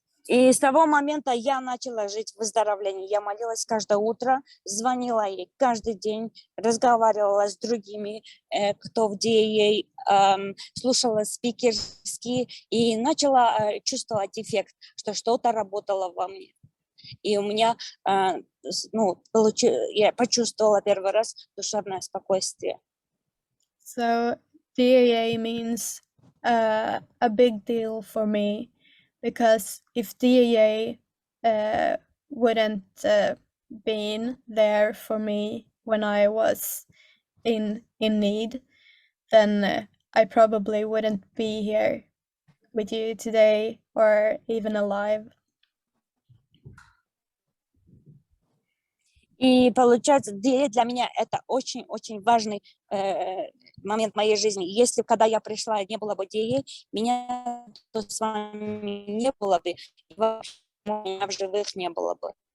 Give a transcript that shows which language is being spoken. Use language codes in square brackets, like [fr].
[ru] И с того момента я начала жить в выздоровлении. Я молилась каждое утро, звонила ей каждый день, разговаривала с другими, кто в DAA, слушала спикерские и начала чувствовать эффект, что что-то работало во мне. И у меня, я почувствовала первый раз душевное спокойствие. [en] So DAA means a big deal for me, because if DAA wouldn't been there for me when I was in need, then I probably wouldn't be here with you today or even alive. [ru] И получается, DAA для меня это очень-очень важный момент моей жизни. Если когда я пришла, не было бы DAA, меня то с вами не было бы, и вообще меня в живых не было бы.